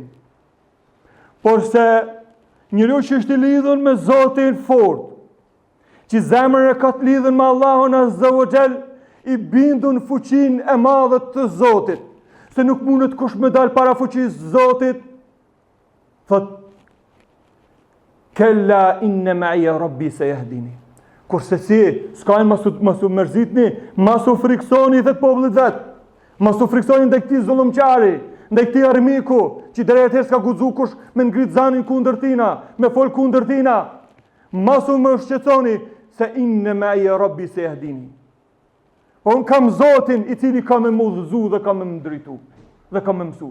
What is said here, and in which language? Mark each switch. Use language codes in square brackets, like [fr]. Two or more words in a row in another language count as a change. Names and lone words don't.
[sq] Por se njeriu që është i lidhur me Zotin fort, që zemra e ka të lidhur me Allahun [ar] عز وجل, [sq] i bindur në fuqinë e madhe të Zotit, se nuk mundet kush me dal para fuqisë Zotit, thot [ar] كلا إن معي ربي سيهدين. [sq] Kurse si, s'ka masu mërzitni, masu friksoni dhe popullit vet, masu friksoni ndaj këtij zullumqari, ndaj këtij armiku, që drejt herë s'ka guxu kush me ngrit zanin kundër tina, me fol kundër tina. Masu më shqetësoni se [ar] إن معي ربي سيهدين. [sq] Unë kam Zotin i cili ka me mudhëzu dhe ka me më drejtu dhe ka me mësu.